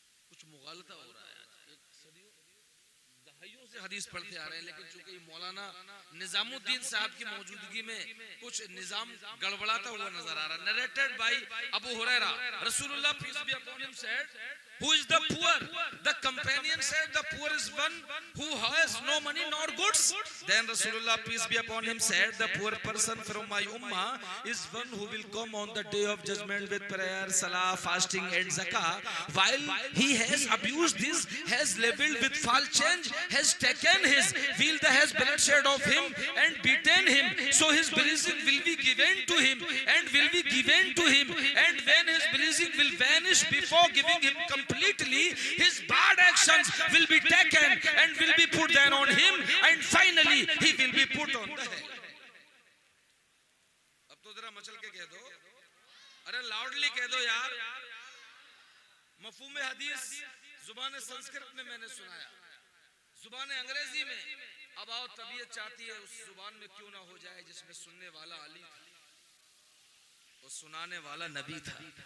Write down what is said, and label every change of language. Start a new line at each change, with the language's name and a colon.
Hindi: कुछ मुगालता हो रहा है, दहाइयों से हदीस पढ़ते आ रहे हैं, लेकिन चूंकि मौलाना निजामुद्दीन साहब की मौजूदगी में कुछ निजाम गड़बड़ाता हुआ नजर आ रहा है।
English: Narrated by Abu Hurairah, Rasulullah peace be upon him said, who is the poor? The companion said, the poor is one who has no money nor goods. Then Rasulullah peace be upon him said, the poor person from my ummah is one who will come on the day of judgment with prayer, salah, fasting and zakah, while he has abused this, has leveled with false change, has taken his wheel, has bloodshed of him and beaten him, so his blessing will be given to him and will be given to him, and when his blessing will vanish before giving him completely, his bad actions will be taken and will be put down on him, and finally he will be put on the hell.
Hindi: अब तो जरा मचल के कह दो, अरे loudly कह दो यार। मफहूम हदीस जुबान संस्कृत में मैंने सुनाया, जुबान अंग्रेजी में। अब आओ, तबीयत चाहती है उस जुबान में क्यों ना हो जाए जिसमें सुनने वाला अली था और सुनाने वाला नबी था।